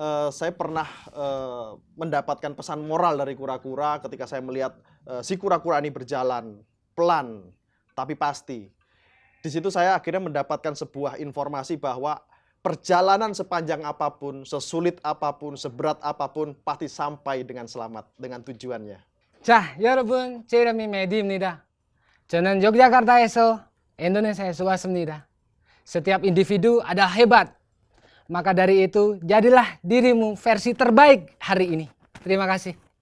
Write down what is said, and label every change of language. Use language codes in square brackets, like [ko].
[id] saya pernah mendapatkan pesan moral dari kura-kura ketika saya melihat si kura-kura ini berjalan pelan tapi pasti. Di situ saya akhirnya mendapatkan sebuah informasi bahwa perjalanan sepanjang apapun, sesulit apapun, seberat apapun pasti sampai dengan selamat dengan tujuannya. [ko] 자, 여러분, 제 이름이 메디입니다. 저는 요크자카르타에서 인도네시아에서 왔습니다. [id] Setiap individu adalah hebat. Maka dari itu, jadilah dirimu versi terbaik hari ini. Terima kasih.